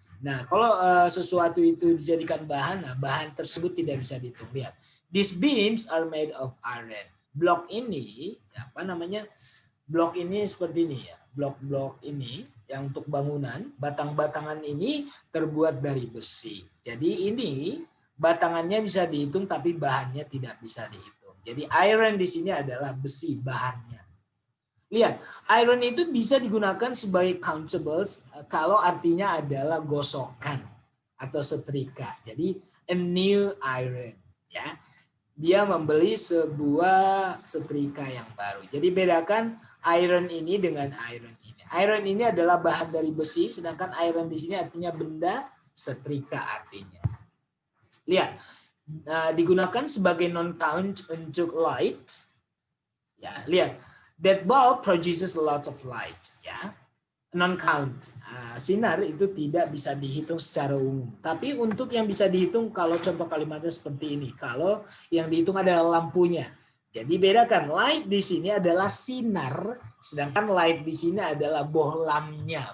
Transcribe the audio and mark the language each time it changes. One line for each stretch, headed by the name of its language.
Indonesian: Nah, kalau sesuatu itu dijadikan bahan, nah bahan tersebut tidak bisa dihitung. Lihat.
English: These beams are made of iron.
Indonesian: Blok ini, apa namanya? Blok ini seperti ini ya. Blok-blok ini yang untuk bangunan, batang-batangan ini terbuat dari besi. Jadi ini batangannya bisa dihitung tapi bahannya tidak bisa dihitung. Jadi iron di sini adalah besi bahannya. Lihat, iron itu bisa digunakan sebagai countables kalau artinya adalah gosokan atau setrika. Jadi
English: a new iron
Indonesian: ya. dia membeli sebuah setrika yang baru. Jadi bedakan iron ini dengan iron ini. Iron ini adalah bahan dari besi, sedangkan iron di sini artinya benda, setrika artinya. Lihat, digunakan sebagai non-count untuk light. Ya, lihat,
English: that bulb produces a lot of light.
Indonesian: Ya, non-count. Sinar itu tidak bisa dihitung secara umum. Tapi untuk yang bisa dihitung kalau contoh kalimatnya seperti ini. Kalau yang dihitung adalah lampunya. Jadi bedakan, light di sini adalah sinar, sedangkan light di sini adalah bohlamnya.